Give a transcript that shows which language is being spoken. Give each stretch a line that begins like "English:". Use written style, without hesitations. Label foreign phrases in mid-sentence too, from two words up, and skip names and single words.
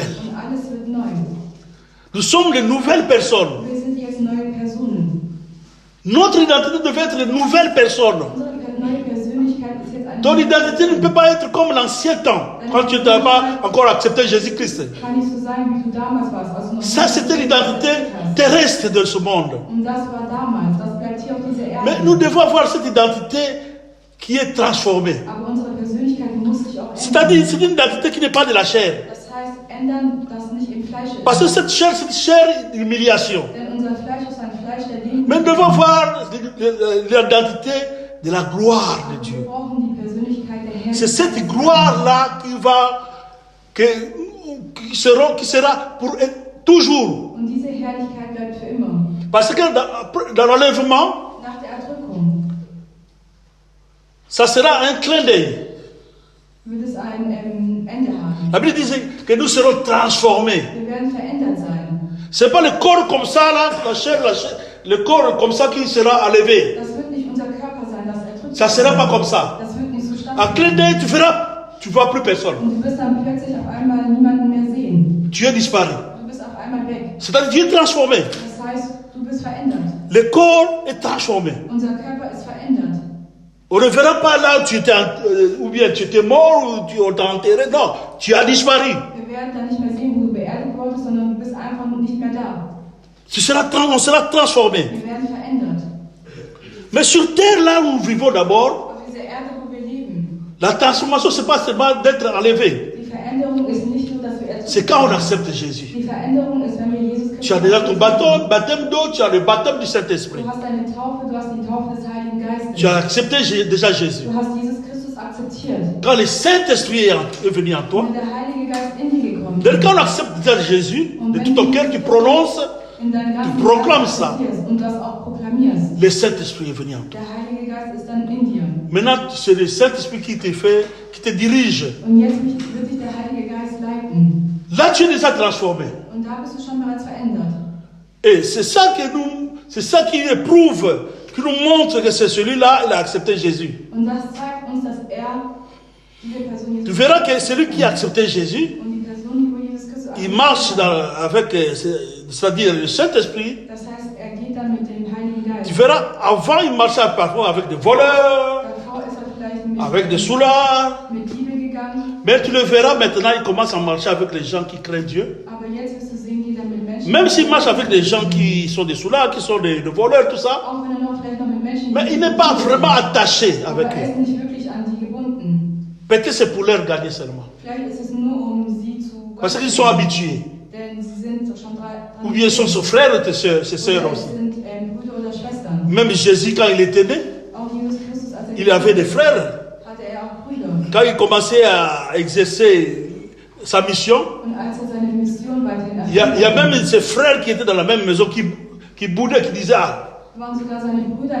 German: Und alles wird neu.
French: Nous sommes de nouvelles personnes.
German: Wir sind jetzt neue Personen.
French: Notre identité devait être une nouvelle personne.
German: Unsere neue Persönlichkeit ist jetzt eine
French: Ton identité ne peut pas être comme l'ancien temps, quand tu n'as pas encore accepté Jésus-Christ.
German: kann nicht so sein, wie du damals warst. Also noch
French: Ça,
German: nicht
French: c'était l'identité
German: hast.
French: terrestre de ce monde.
German: Und das war damals. Das bleibt hier auf dieser Erde.
French: Mais nous devons avoir cette identité qui est transformée.
German: Aber unsere Persönlichkeit muss sich auch ändern.
French: C'est-à-dire, c'est une identité qui n'est pas de la chair.
German: Das heißt, ändern, das nicht im Fleisch ist.
French: Parce que cette chair, c'est une chair d'humiliation.
German: Denn unser Fleisch ist ein Fleisch der Demut.
French: Mais nous devons avoir l'identité de la gloire de
German: Wir
French: Dieu.
German: brauchen die Persönlichkeit der Herrlichkeit.
French: C'est cette gloire-là qui sera pour toujours.
German: Und diese Herrlichkeit bleibt für immer.
French: Parce que dans l'enlèvement,
German: Nach der Erdrückung
French: ça sera un clin d'œil.
German: wird es ein Ende haben.
French: La Bible dit que nous serons transformés.
German: Wir werden verändert sein.
French: C'est pas le corps comme ça, là, la chair, le corps comme ça qui sera enlevé.
German: Das wird nicht unser Körper sein, das erdrückt
French: Ça
German: wird.
French: sera pas comme ça.
German: Das wird nicht so
French: En clin
German: stattfinden.
French: d'œil, tu tu ne vois plus personne.
German: Und du wirst dann plötzlich auf einmal niemanden mehr sehen.
French: Tu es disparu.
German: Du bist auf einmal weg.
French: C'est-à-dire tu es transformé.
German: Das heißt, du bist verändert.
French: Le corps est transformé.
German: Unser Körper ist verändert.
French: On ne verra pas là où tu étais, ou bien tu étais mort ou on t'a enterré. Non, tu as disparu.
German: Wir werden dann nicht mehr sehen, wo du beerdigt wurdest, sondern du bist einfach nicht mehr da.
French: On sera transformé.
German: Wir werden verändert.
French: Mais sur terre, là où nous vivons d'abord,
German: Auf dieser Erde, wo wir leben,
French: la transformation, ce n'est pas seulement d'être enlevé.
German: die Veränderung ist nicht nur, dass wir
French: C'est quand on accepte Jésus.
German: Die Veränderung ist, wenn wir Jesus
French: Tu as
German: Christus
French: déjà ton baptême d'eau, tu as le baptême du Saint-Esprit.
German: Du hast deine Taufe, du hast die Taufe des Heiligen Geistes.
French: Tu as accepté déjà Jésus.
German: Du hast Jesus Christus akzeptiert.
French: Quand le Saint-Esprit est venu en toi,
German: Wenn der Heilige Geist in dir gekommen
French: dès
German: ist,
French: quand on accepte déjà Jésus, de tout ton cœur, tu prononces,
German: in deinem ganzen
French: du proclames
German: Geist
French: ça.
German: akzeptierst und das auch proklamierst,
French: Le Saint-Esprit est venu en toi.
German: der Heilige Geist ist dann in dir.
French: Maintenant, c'est le Saint-Esprit qui te dirige.
German: Und jetzt wird dich der Heilige Geist leiten.
French: Là, tu es déjà transformé.
German: Und da bist du schon bereits verändert.
French: Et c'est ça qui éprouve, qui nous montre que c'est celui-là, il a accepté Jésus.
German: Und das zeigt uns, dass diese Person
French: Tu
German: Jesus
French: verras que celui qui a accepté Jésus,
German: und die Person, die wo Jesus Christus
French: il marche avec, c'est-à-dire le Saint-Esprit.
German: das heißt, er geht dann mit dem Heiligen Geist.
French: Tu verras, avant, il marchait parfois avec des voleurs,
German: Davor ist er vielleicht mit
French: avec des soulards.
German: Diebe gegangen,
French: Mais tu le verras maintenant, il commence à marcher avec les gens qui craignent Dieu.
German: aber jetzt wirst du sehen, geht er mit Menschen.
French: Même s'il marche avec des gens qui sont des soulards, qui sont des voleurs, tout ça.
German: Auch wenn er noch vielleicht noch mit Menschen.
French: Mais il n'est pas vraiment attaché
German: aber
French: avec
German: er
French: eux.
German: ist nicht wirklich an sie gebunden.
French: Peut-être c'est pour leur gagner seulement.
German: Vielleicht ist es nur sie zu.
French: Parce qu'ils sont habitués.
German: Denn sie sind schon dran.
French: Ou bien ils sont ses frères et ses sœurs
German: Oder es
French: aussi.
German: sind Brüder oder Schwestern.
French: Même Jésus, quand il était né,
German: Auch Jesus Christus, als
French: il avait des frères.
German: hatte er auch Brüder.
French: Quand il commençait à exercer sa mission,
German: Und als er seine Mission weiterhin
French: il y a même ses frères qui étaient dans la même maison, qui boudaient, qui disaient,
German: waren sogar seine Brüder